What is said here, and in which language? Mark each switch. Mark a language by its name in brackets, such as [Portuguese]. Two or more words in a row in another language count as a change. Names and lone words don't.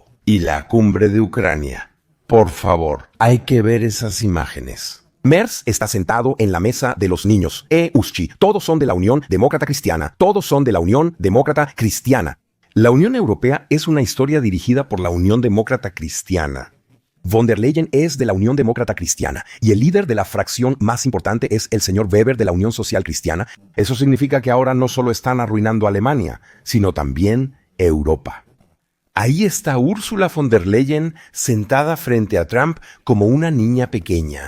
[Spanish] Y la cumbre de Ucrania. Por favor, hay que ver esas imágenes. Merz está sentado en la mesa de los niños. Uschi, todos son de la Unión Demócrata Cristiana. Todos son de la Unión Demócrata Cristiana. La Unión Europea es una historia dirigida por la Unión Demócrata Cristiana. Von der Leyen es de la Unión Demócrata Cristiana y el líder de la fracción más importante es el señor Weber de la Unión Social Cristiana. Eso significa que ahora no solo están arruinando a Alemania, sino también Europa. Ahí está Ursula von der Leyen sentada frente a Trump como una niña pequeña.